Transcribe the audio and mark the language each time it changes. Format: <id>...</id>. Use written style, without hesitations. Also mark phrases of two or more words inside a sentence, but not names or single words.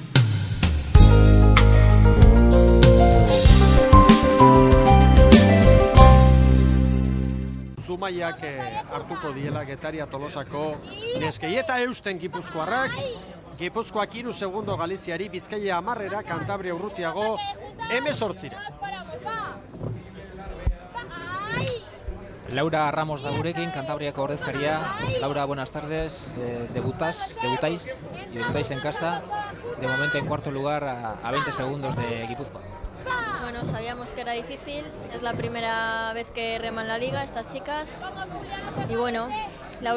<eu>Zumaiak hartuko diela Getaria Tolosako neskei eta eusten Gipuzkoarrak. Gipuzkoak 3 segundo Galiziari, Bizkaia 10, Kantabria urrutiago 18. Laura Ramos da gurekin, Kantabriako ordezkaria.</eu> <es>Laura, buenas tardes. Debutáis en casa. De momento en cuarto lugar a 20 segundos de Guipúzcoa. Bueno, sabíamos que era difícil, es la primera vez que reman la liga estas chicas y bueno, la</es>